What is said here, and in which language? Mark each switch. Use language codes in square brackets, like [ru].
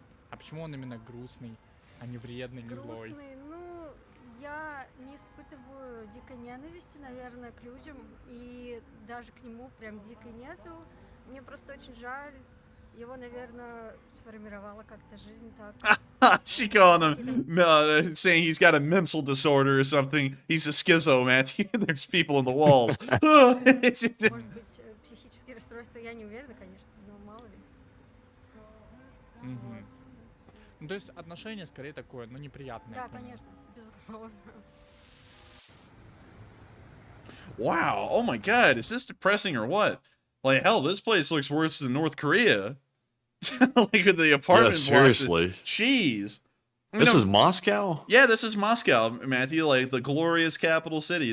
[ru] А почему он именно грустный, а не вредный, не злой? Грустный, ну, я не испытываю дикой ненависти, наверное, к людям. И даже к нему прям дикой нету. Мне просто очень жаль. Его, наверное, сформировала как-то жизнь так. [en] She calling him, saying he's got a mental disorder or something. He's a schizo, Matthew. There's people in the walls. [ru] Может быть, психические расстройства, я не уверена, конечно, но мало ли. Вот. Ну, то есть отношение скорее такое, ну, неприятное. Да, конечно, безусловно. [en] Wow, oh my god, is this depressing or what? Like, hell, this place looks worse than North Korea. Like with the apartment Yeah, blocks. seriously. Jeez. This is Moscow? Yeah, this is Moscow, Matthew, like the glorious capital city.